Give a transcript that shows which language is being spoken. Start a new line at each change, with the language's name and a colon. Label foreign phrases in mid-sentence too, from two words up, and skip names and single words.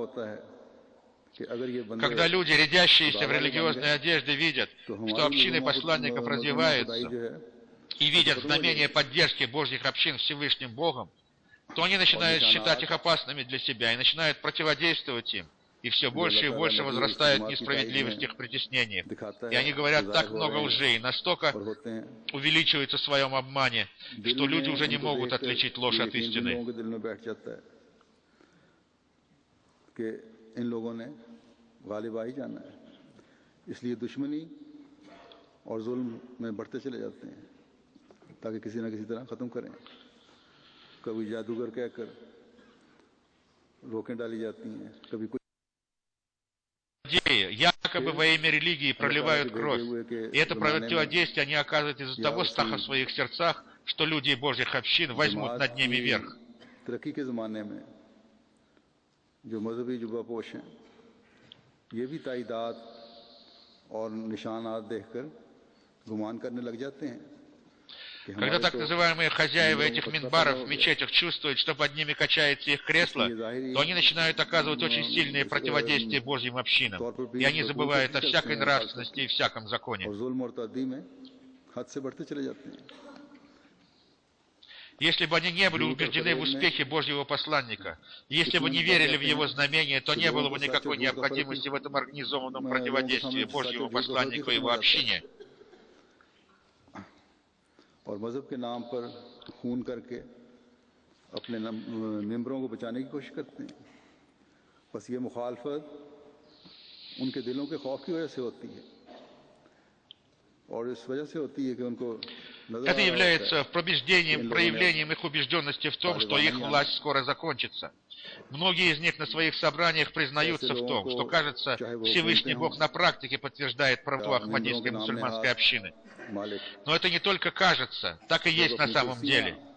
Russian: Когда люди, рядящиеся в религиозной одежде, видят, что общины посланников развиваются, и видят знамения поддержки Божьих общин Всевышним Богом, то они начинают считать их опасными для себя и начинают противодействовать им, и все больше и больше возрастает несправедливость их притеснений. И они говорят так много лжи, и настолько увеличиваются в своем обмане, что люди уже не могут отличить ложь от истины.
Urdu: تاکہ کسی نہ کسی طرح ختم کریں. کبھی جادوگر کہہ کر روکیں ڈالی جاتی ہیں، کبھی کچھ
Russian: якобы во имя религии проливают кровь. И это противодействие они оказывают из-за того страха в своих сердцах, что люди Божьих общин возьмут над ними верх.
Urdu: ترقی کے زمانے میں جو مذہبی جبہ پوش ہیں، یہ بھی تائیدات اور نشانات دیکھ کر گمان کرنے لگ جاتے ہیں.
Russian: Когда так называемые хозяева этих минбаров в мечетях чувствуют, что под ними качается их кресло, то они начинают оказывать очень сильное противодействие Божьим общинам, и они забывают о всякой нравственности и всяком законе. Если бы они не были убеждены в успехе Божьего посланника, если бы не верили в его знамения, то не было бы никакой необходимости в этом организованном противодействии Божьему посланнику и его общине.
Urdu: اور مذہب کے نام پر خون کر کے اپنے منبروں کو بچانے کی کوشش کرتے ہیں. بس یہ مخالفت ان کے دلوں کے خوف کی وجہ سے ہوتی ہے اور اس وجہ سے ہوتی ہے کہ ان کو
Russian: Это является проявлением их убежденности в том, что их власть скоро закончится. Многие из них на своих собраниях признаются в том, что, кажется, Всевышний Бог на практике подтверждает правоту ахмадийской мусульманской общины. Но это не только кажется, так и есть на самом деле.